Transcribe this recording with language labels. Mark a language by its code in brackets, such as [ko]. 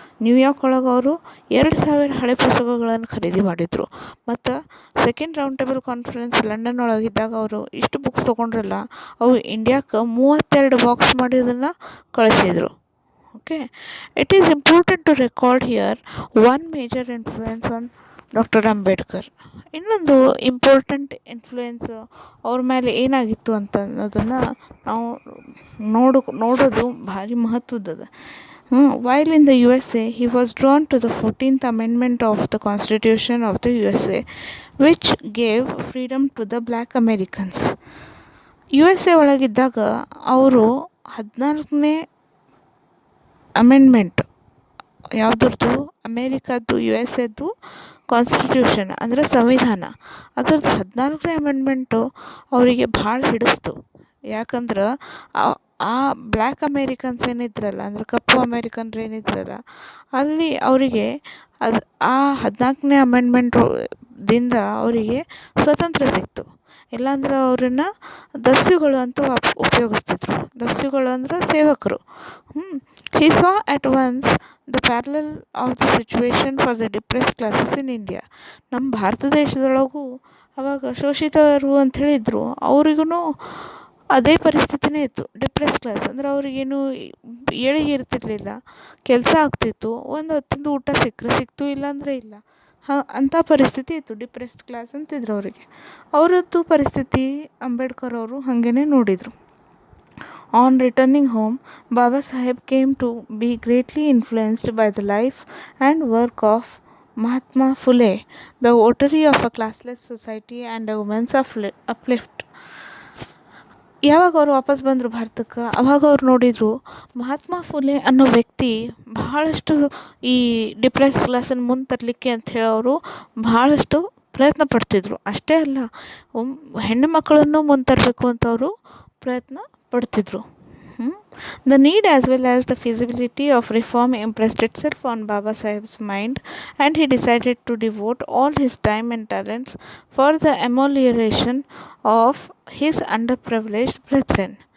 [kn] New York ಒಳಗೆ ಅವರು 2000 ಹಳೆ ಪುಸ್ತಕಗಳನ್ನು ಖರೀದಿ ಮಾಡಿದರು. ಮತ್ತು second round table conference London ಒಳಗಿದ್ದಾಗ ಅವರು ಇಷ್ಟು ಬುಕ್ಸ್ ತೊಗೊಂಡ್ರಲ್ಲ, ಅವು ಇಂಡಿಯಾಕ್ಕೆ 32 ಬಾಕ್ಸ್ ಮಾಡಿ ಅದನ್ನು ಕಳಿಸಿದರು. [en] Okay, it is important to record here one major influence on doctor Ambedkar. [kn] ಇನ್ನೊಂದು ಇಂಪಾರ್ಟೆಂಟ್ ಇನ್ಫ್ಲೂಯೆನ್ಸ್ ಅವ್ರ ಮೇಲೆ ಏನಾಗಿತ್ತು ಅಂತ ಅನ್ನೋದನ್ನು ನಾವು ನೋಡೋದು ಭಾರಿ ಮಹತ್ವದ. [en] While in the USA, he was drawn to the 14th Amendment of the Constitution of the USA, which gave freedom to the Black Americans. [kn] USA ಒಳಗಿದ್ದಾಗ ಅವರು 14ನೇ ಅಮೆಂಡ್ಮೆಂಟ್ ಯಾವುದ್ರದ್ದು, ಅಮೇರಿಕಾದ್ದು USA ಕಾನ್ಸ್ಟಿಟ್ಯೂಷನ್ ಅಂದರೆ ಸಂವಿಧಾನ, ಅದ್ರದ್ದು 14ನೇ ಅಮೆಂಡ್ಮೆಂಟು ಅವರಿಗೆ ಭಾಳ ಹಿಡಿಸ್ತು. ಯಾಕಂದ್ರೆ ಆ ಬ್ಲ್ಯಾಕ್ ಅಮೇರಿಕನ್ಸ್ ಏನಿದ್ರಲ್ಲ, ಅಂದರೆ ಕಪ್ಪು ಅಮೇರಿಕನ್ರು ಏನಿದ್ರಲ್ಲ, ಅಲ್ಲಿ ಅವರಿಗೆ ಆ 14ನೇ ಅಮೆಂಡ್ಮೆಂಟ್ದಿಂದ ಅವರಿಗೆ ಸ್ವತಂತ್ರ ಸಿಕ್ತು. ಇಲ್ಲಾಂದ್ರೆ ಅವರನ್ನು ದಸ್ಯುಗಳು ಅಂತ ಉಪಯೋಗಿಸ್ತಿದ್ರು. ದಸ್ಯುಗಳು ಅಂದ್ರೆ ಸೇವಕರು. [en] He saw at once the parallel of the situation for the depressed classes in India. [kn] ನಮ್ಮ ಭಾರತ ದೇಶದೊಳಗೂ ಅವಾಗ ಶೋಷಿತರು ಅಂತ ಹೇಳಿದರು, ಅವ್ರಿಗೂ ಅದೇ ಪರಿಸ್ಥಿತಿನೇ ಇತ್ತು. ಡಿಪ್ರೆಸ್ ಕ್ಲಾಸ್ ಅಂದರೆ ಅವ್ರಿಗೇನು ಏಳಿಗೆ ಇರ್ತಿರ್ಲಿಲ್ಲ, ಕೆಲಸ ಆಗ್ತಿತ್ತು, ಒಂದು ಹೊತ್ತಿಂದು ಊಟ ಸಿಕ್ತು, ಇಲ್ಲಾಂದರೆ ಇಲ್ಲ, ಅಂಥ ಪರಿಸ್ಥಿತಿ ಇತ್ತು. ಡಿಪ್ರೆಸ್ಡ್ ಕ್ಲಾಸ್ ಅಂತಿದ್ರು ಅವರಿಗೆ. ಅವರದ್ದು ಪರಿಸ್ಥಿತಿ ಅಂಬೇಡ್ಕರ್ ಅವರು ಹಾಗೇ ನೋಡಿದರು. [en] On returning home, Baba Saheb came to be greatly influenced by the life and work of Mahatma Phule, the votary of a classless society and a women's uplift. [kn] ಯಾವಾಗ ಅವರು ವಾಪಸ್ ಬಂದರು ಭಾರತಕ್ಕೆ, ಅವಾಗ ಅವ್ರು ನೋಡಿದರು ಮಹಾತ್ಮ ಫುಲೆ ಅನ್ನೋ ವ್ಯಕ್ತಿ ಬಹಳಷ್ಟು ಈ ಡಿಪ್ರೆಸ್ ಕ್ಲಾಸನ್ನು ಮುಂದೆ ತರಲಿಕ್ಕೆ ಅಂಥೇಳಿ ಅವರು ಬಹಳಷ್ಟು ಪ್ರಯತ್ನ ಪಡ್ತಿದ್ರು. ಅಷ್ಟೇ ಅಲ್ಲ, ಹೆಣ್ಣು ಮಕ್ಕಳನ್ನು ಮುಂದೆ ತರಬೇಕು ಅಂತ ಅವರು ಪ್ರಯತ್ನ ಪಡ್ತಿದ್ರು. [en] The need as well as the feasibility of reform impressed itself on Baba Saheb's mind, and he decided to devote all his time and talents for the amelioration of his underprivileged brethren.